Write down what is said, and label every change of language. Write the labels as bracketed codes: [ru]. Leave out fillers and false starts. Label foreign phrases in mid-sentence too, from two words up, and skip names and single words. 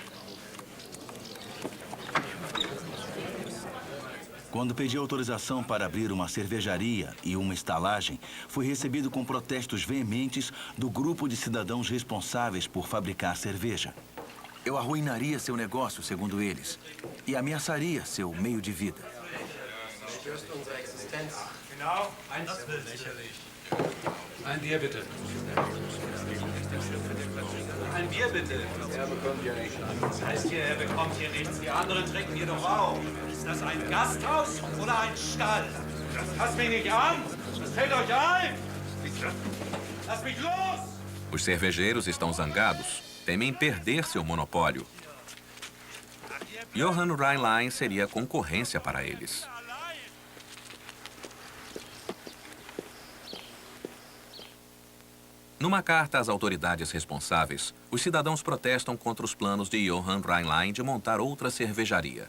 [pt] Quando pedi autorização para abrir uma cervejaria e uma estalagem, fui recebido com protestos veementes do grupo de cidadãos responsáveis por fabricar cerveja. Eu arruinaria seu negócio, segundo eles, e ameaçaria seu meio de vida. [de] Ein Bier bitte. Ein Bier bitte. Er bekommt hier nichts. Das heißt hier, er bekommt hier nichts. Die anderen trinken hier doch auch. Ist das ein Gasthaus oder ein Stall? Das fasst mich nicht an. Das fällt euch ein. Lasst mich los! [pt] Os cervejeiros estão zangados, temem perder seu monopólio. Johann Rheinlein seria concorrência para eles. Numa carta às autoridades responsáveis, os cidadãos protestam contra os planos de Johann Rheinlein de montar outra cervejaria.